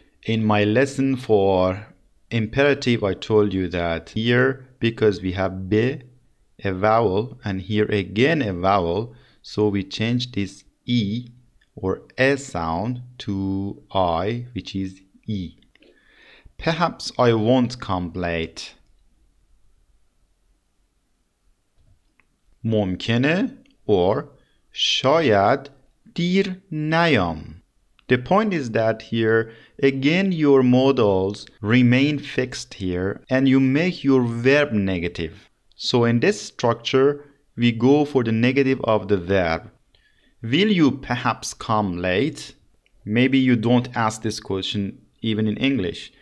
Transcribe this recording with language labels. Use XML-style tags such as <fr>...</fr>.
<en>In my lesson for imperative, I told you that here, because we have be, a vowel, and here again a vowel, so we change this E or a sound to I, which is E. Perhaps I won't come late.</en> <fa>ممکنه</fa> <en>or</en> <fa>شاید دیر نیام.</fa> <en>The point is that here again your modals remain fixed here and you make your verb negative. So in this structure we go for the negative of the verb. Will you perhaps come late? Maybe you don't ask this question even in English.</en>